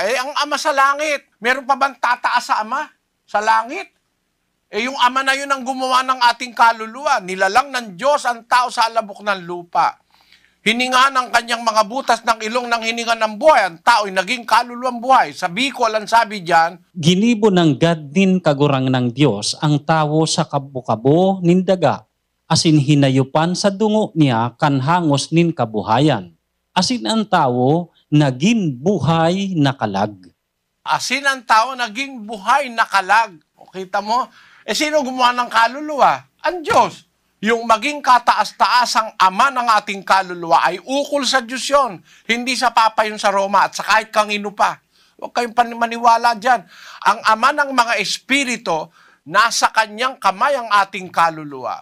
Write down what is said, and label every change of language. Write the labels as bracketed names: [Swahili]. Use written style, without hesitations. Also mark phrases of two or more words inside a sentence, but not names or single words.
[Filipino] Ang ama sa langit. Meron pa bang tataas sa ama? Sa langit? Yung ama na yun ang gumawa ng ating kaluluwa. Nilalang ng Diyos ang tao sa alabok ng lupa. Hininga ng kanyang mga butas ng ilong ng hininga ng buhay. Ang tao ay naging kaluluwang buhay. Sa Bicol, ang sabi diyan, [Bikol] Ginibo ng gadnin kagurang ng Diyos ang tawo sa kabukabo nindaga, asin hinayupan sa dungo niya kanhangos nin kabuhayan. Asin ang tawo naging buhay na kalag. asin ang tao naging buhay na kalag. [Filipino] O, kita mo? Sino gumawa ng kaluluwa? Ang Diyos. Yung maging kataas-taasang ama ng ating kaluluwa ay ukol sa Diyos yun. Hindi sa Papa yun sa Roma at sa kahit kangino pa. Huwag kayong maniwala dyan. Ang ama ng mga espiritu, nasa kanyang kamay ang ating kaluluwa.